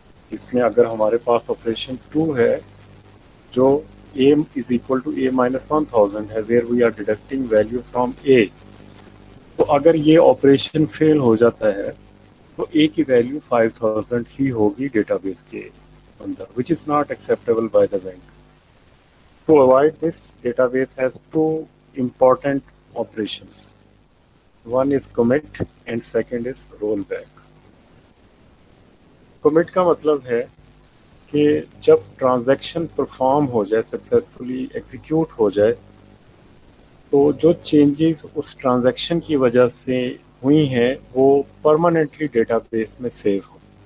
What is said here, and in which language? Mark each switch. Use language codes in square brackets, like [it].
[ur] اس میں اگر ہمارے پاس آپریشن 2 ہے جو اے is equal to a minus 1000 ہے, [en] where we are deducting value from A, [ur] تو اگر یہ آپریشن فیل ہو جاتا ہے تو اے کی ویلیو 5000 ہی ہوگی ڈیٹا بیس کے اندر, [en] which is not acceptable by the bank. To avoid this, database has 2 important operations. One is commit and second is rollback. [ur] Commit کا مطلب ہے کہ جب ٹرانزیکشن پرفارم ہو جائے, سکسیزفلی ایگزیکیوٹ ہو جائے, تو جو چینجز اس ٹرانزیکشن کی وجہ سے ہوئی ہیں وہ پرماننٹلی ڈیٹا بیس میں سیو ہو.